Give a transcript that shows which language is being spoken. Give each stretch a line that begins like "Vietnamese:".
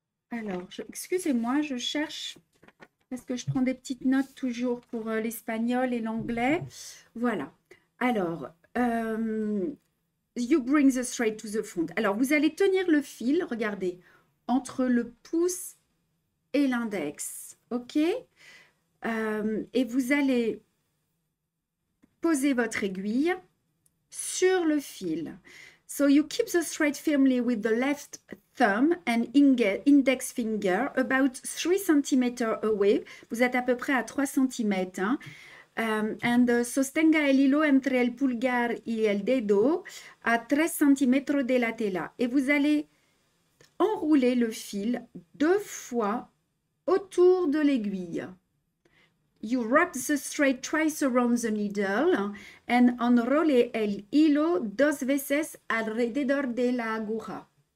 French: Alors, excusez-moi, je cherche, parce que je prends des petites notes toujours pour l'espagnol et l'anglais. Voilà.
English: Alors, you bring the thread to the front.
French: Alors, vous allez tenir le fil, regardez, entre le pouce et l'index, ok? Et vous allez poser votre aiguille sur le fil.
English: So you keep the thread firmly with the left thumb and index finger about 3 cm away.
French: Vous êtes à peu près à 3 cm. Hein?
Spanish: And sostenga el hilo entre el pulgar y el dedo a 3 cm de la tela.
French: Et vous allez enrouler le fil 2 fois autour de l'aiguille.
English: You wrap the thread twice around the needle and
Spanish: enrolle el hilo 2 veces alrededor de la aguja.